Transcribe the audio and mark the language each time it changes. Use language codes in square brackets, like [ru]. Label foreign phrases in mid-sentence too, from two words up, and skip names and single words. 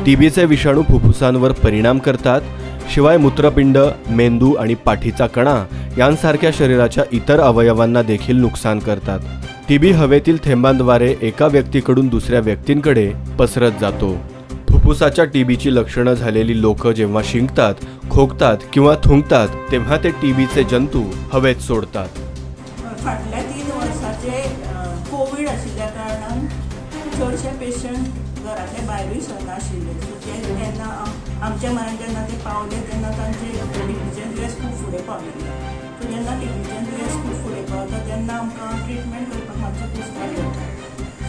[mr] टीबीचे विषाणू फुफ्फुसांवर परिणाम करतात, शिवाय मूत्रपिंड, मेंदू आणि पाठीचा कणा यांसारख्या शरीराच्या इतर अवयवांना देखील नुकसान करतात। टीबी हवेतील थेंबांद्वारे एका व्यक्तीकडून दुसऱ्या व्यक्तींकडे पसरत जातो। फुफ्फुसाच्या टीबीची लक्षणं झालेली लोक जेव्हा शिंकतात, खोकतात किंवा थुंकतात तेव्हा ते टीबीचे जंतू हवेत सोडतात। [kok] फाटल्या 3 वर्साचे कोविड आशिल्ल्या कारणान चडशे पेशंट घरातले भायरूय सरनाशिल्ले। तेन्ना आमच्या मनान जेन्ना ते पावले तेन्ना तांचे टीबीचे दुयेंस खूब फुडें पाविल्लें। सो जेन्ना टीबीचें दुयेंस खूब फुडें पावता तेन्ना आमकां ट्रिटमेंट करपाक मातशें कुस्तार येता।